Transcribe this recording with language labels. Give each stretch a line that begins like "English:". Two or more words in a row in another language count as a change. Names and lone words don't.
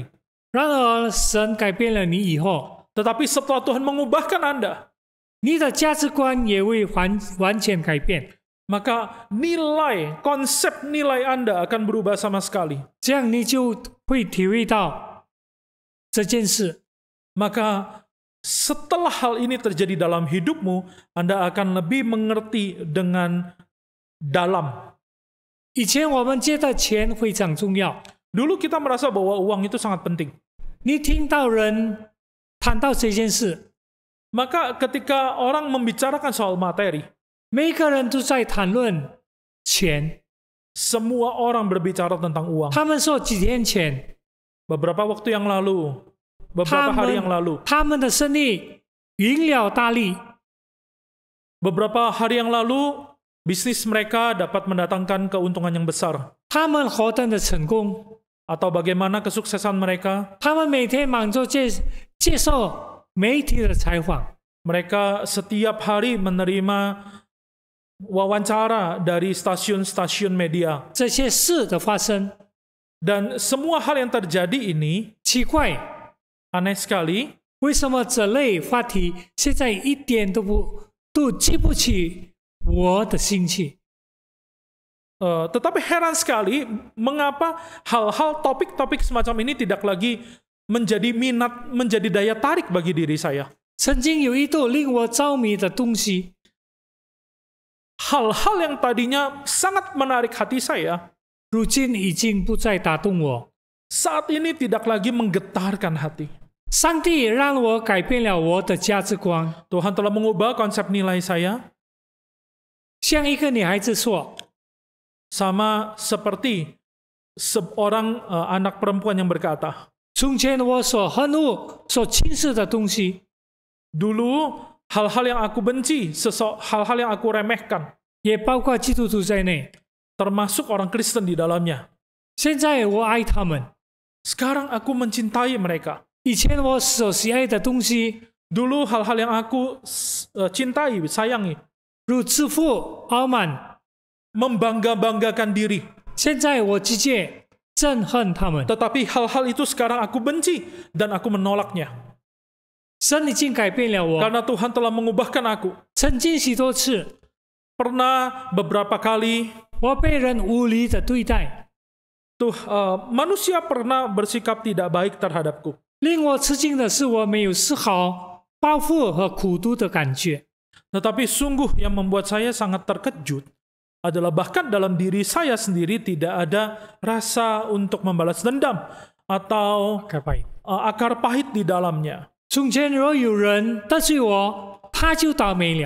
Chinese: 然而，神改变了你以后，
Indonesian: Tetapi setelah Tuhan mengubahkan Anda,
Chinese: 你的价值观也会完全改变。
Indonesian: maka nilai, konsep nilai Anda akan berubah sama sekali.
Chinese: 这样你就会体会到这件事。
Indonesian: Maka setelah hal ini terjadi dalam hidupmu, Anda akan lebih mengerti dengan dalam.
Chinese: 以前我们觉得钱非常重要，
Indonesian: Dulu kita merasa bahwa uang itu sangat penting.
Chinese: 你听到人谈到这件事，
Indonesian: Maka ketika orang membicarakan soal materi,
Chinese: 每个人都在谈论钱。
Indonesian: semua orang berbicara tentang uang.
Chinese: 他们说几天前，
Indonesian: Beberapa waktu yang lalu,
Chinese: 他
Indonesian: beberapa hari yang lalu,
Chinese: 们的生意赢了大利，
Indonesian: beberapa hari yang lalu, bisnis mereka dapat mendatangkan keuntungan yang besar.
Chinese: 他们何等的成功！
Indonesian: Atau bagaimana kesuksesan mereka,
Chinese: 他们每天忙着接受媒体的采访，
Indonesian: Mereka setiap hari menerima wawancara dari stasiun-stasiun media.
Chinese: 这些事的发生，
Indonesian: Dan semua hal yang terjadi ini
Chinese: 奇怪，
Indonesian: aneh sekali.
Chinese: 为什么这类话题现在一点都激不起我的兴趣？
Indonesian: Tetapi heran sekali mengapa hal-hal topik-topik semacam ini tidak lagi menjadi minat, menjadi daya tarik bagi diri saya.
Chinese: 曾经有一度令我着迷的东西，
Indonesian: Hal-hal yang tadinya sangat menarik hati saya,
Chinese: 如今已经不再打动我。
Indonesian: saat ini tidak lagi menggetarkan hati.
Chinese: 上帝让我改变了我的价值观，
Indonesian: Tuhan telah mengubah konsep nilai saya,
Chinese: 像一个女孩子说，
Indonesian: sama seperti seorang anak perempuan yang berkata,
Chinese: 从前我所恨恶、所轻视的东西，
Indonesian: dulu hal-hal yang aku benci, hal-hal yang aku remehkan,
Chinese: 也包括基督徒在内。
Indonesian: termasuk orang Kristen di dalamnya.
Chinese: 现在我爱他们，
Indonesian: Sekarang aku mencintai mereka.
Chinese: 以前我所喜爱的东西，
Indonesian: Dulu hal-hal yang aku cintai, sayangi,
Chinese: 如自负、傲慢，
Indonesian: membangga-banggakan diri.
Chinese: 现在我直接憎恨他们。
Indonesian: Tetapi hal-hal itu sekarang aku benci dan aku menolaknya.
Chinese: 神已经改变了我，
Indonesian: Karena Tuhan telah mengubahkan aku.
Chinese: 曾经许多次，
Indonesian: Pernah beberapa kali
Chinese: 我被人无理的对待，
Indonesian: manusia pernah bersikap tidak baik terhadapku.
Chinese: 令我吃惊的是，我没有丝毫报复和苦毒的感觉。
Indonesian: Tetapi sungguh yang membuat saya sangat terkejut adalah bahkan dalam diri saya sendiri tidak ada rasa untuk membalas dendam atau akar pahit di dalamnya.
Chinese: 从前若有人得罪我，他就倒霉了。